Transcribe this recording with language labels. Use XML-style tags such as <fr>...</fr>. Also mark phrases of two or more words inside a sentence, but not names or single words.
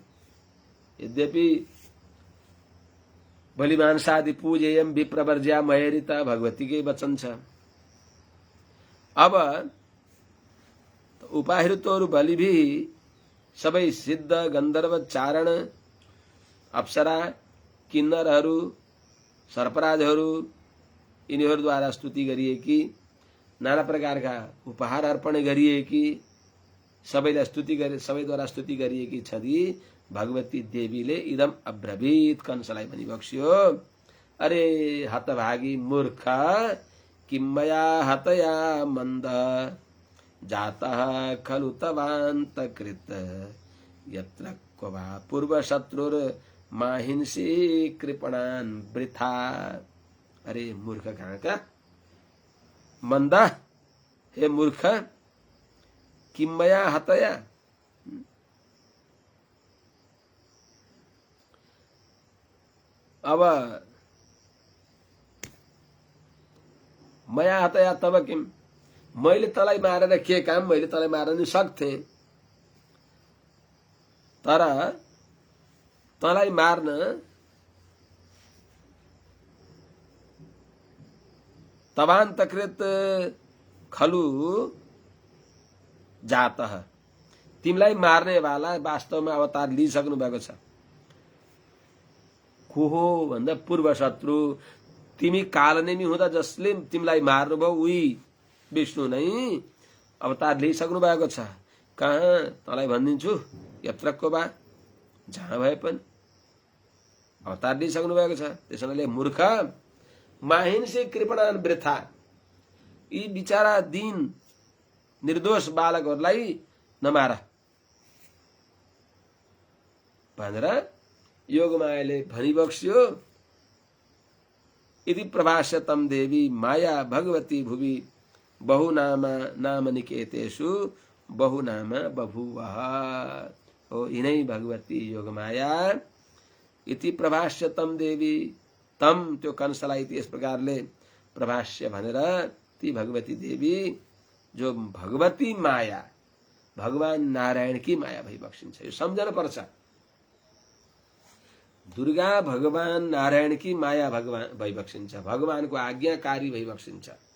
<sa>यद्यपि बलिमांसादि पूजेयम विप्रवर्ज्या मयरिता</sa> <ne>भगवतीकै वचन छ। अब</ne> <sa>उपाहृतोरु बलिभि</sa> <ne>सबै सिद्ध, गन्धर्व, चारण, अप्सरा, किन्नरहरू, सर्पराजहरू, यिनीहरूद्वारा स्तुति गरिएकी, नाना प्रकारका उपहार अर्पण गरिएकी, सबैद्वारा स्तुति गरिएकी छदी भगवती देवीले</ne> <sa>इदम अब्रवीत,</sa> <ne>कंसलाई भनी बक्स्यो, अरे हतभागी मूर्ख,</ne> <sa>किमया हतया मन्द जातः खलु तवान्तकृत यत्र क्व वा पूर्वशत्रुर माहिंसी कृपणान् वृथा।</sa> <ne>अरे मूर्ख कहाँ का मंद,</ne> <sa>हे मूर्ख, किमया हतया, अब मया हतया तब किम,</sa> <ne>मैले तलाई मारेर के काम, मैले तलाई मार्न नि सक्थे, तर तलाई मार्न</ne> <sa>तवान्तकृत खलु जातः,</sa> <ne>तिमीलाई मार्ने वाला वास्तवमा अवतार लिइसक्नु भएको छ। को हो भन्दा पूर्व शत्रु, तिमी कालनेमी हुँदा जसले तिमीलाई मार्नुभयो उही विष्णु नै अवतार लिइसक्नु भएको छ। कहाँ तँलाई भनिदिन्छु, यत्रको बा, जहाँ भए पनि अवतार लिइसक्नु भएको छ। त्यसैले मूर्ख,</ne> <sa>माहिंसी कृपणान वृथा,</sa> <ne>यी बिचारा दीन निर्दोष बालकहरूलाई नमार भनेर योगमायाले भनिबक्स्यो।</ne> <sa>यदि प्रभाष्य तम देवी माया भगवती भुवि बहुनामा नाम निकेतेषु बहुनाम बभूवः।</sa> <ne>ओ यिनै भगवती योगमाया,</ne> <sa>इति प्रभाष्य तम देवी,</sa> <ne>तम त्यो कंसलाई यस प्रकारले प्रभाष्य भनेर ती भगवती देवी, जो भगवती माया भगवान नारायणकी माया भई बक्सिन्छ। यो सम्झन पर्छ। दुर्गा भगवान नारायणकी माया भगवान भई बक्सिन्छ, भगवानको आज्ञाकारी भई बक्सिन्छ।</ne>